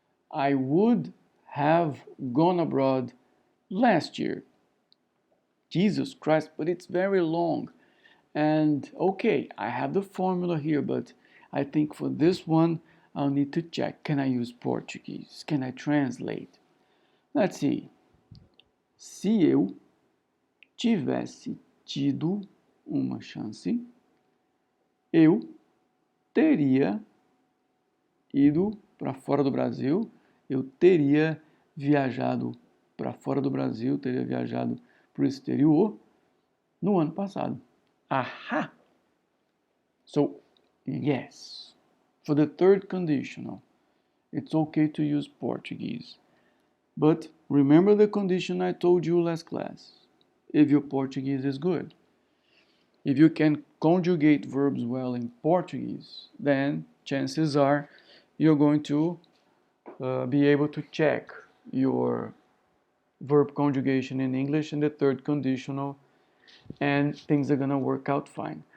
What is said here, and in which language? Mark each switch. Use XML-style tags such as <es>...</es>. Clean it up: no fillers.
<en>I would have gone abroad last year. Jesus Christ, but it's very long. And okay, I have the formula here, but I think for this one, I'll need to check. Can I use Portuguese? Can I translate? Let's see.</en> <pt>Se eu tivesse tido uma chance, eu teria ido para fora do Brasil, eu teria viajado para fora do Brasil, teria viajado para o exterior no ano passado.</pt> <en>Aha! So, yes. For the third conditional, it's okay to use Portuguese. But remember the condition I told you last class. If your Portuguese is good. If you can conjugate verbs well in Portuguese, then chances are you're going to be able to check your verb conjugation in English in the third conditional, and things are going to work out fine.</en>